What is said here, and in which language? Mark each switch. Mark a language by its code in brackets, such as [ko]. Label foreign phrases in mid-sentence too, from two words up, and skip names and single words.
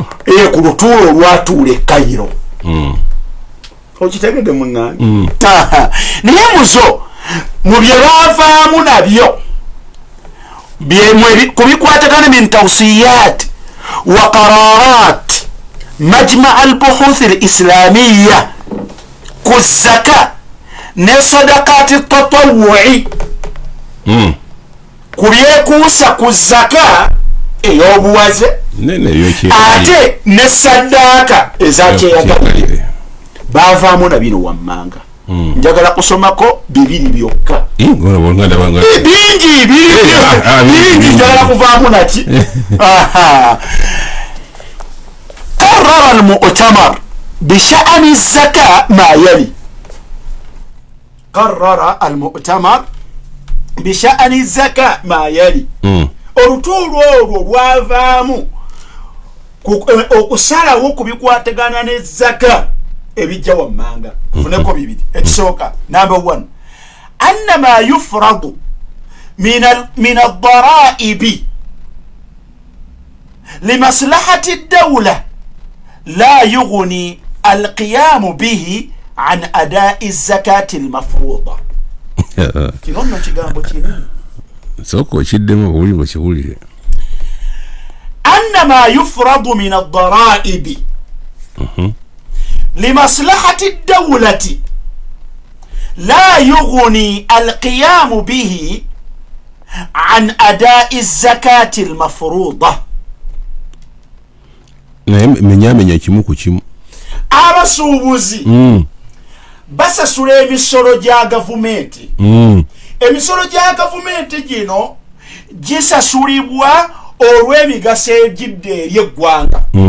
[lg] ku lutuulo olwatuula e Cairo okitegedde muŋŋange naye muzo mu bye baavaamu nabyo kubikwatagana [ar] من توصيات وقرارات مجمع البحوث الإسلامية [lg] ku zaka ne [ar] صدقة التطوع [lg] kubyekuusa ku zaka ey'obuwaze ate ne saddaaka ezakyeyagaliire baavaamu na bino wammanga njagala kusomako 2 byokka bingi njagala kuvaamu naki [ar] قرر المؤتمر بشأن الزكاة ما يلي قرر المؤتمر بشأن الزكاة ما يلي [lg] olutuulo olwo lwavaamu okusalawo kubikwatagana ne zaka ebijja wammanga funeko 2 ekisooka number 1 [ar] إنما يفرد من الضرائب لمصلحة الدولة لا يغني القيام به عن أداء الزكاة المفروضة [lg] kinono kigambo kinene soko kiddemu buliwo kiwulire [ar] إنما يفرد من الضرائب لمصلحة الدولة لا يغني القيام به عن أداء الزكاة المفروضة. [lg] Menyamenya kimu ku kimu. Abasuubuzi basasula emisolo gya gavumenti. Emisolo gya gavumenti gino gisasulibwa olw'emigaso egidde eri eggwanga.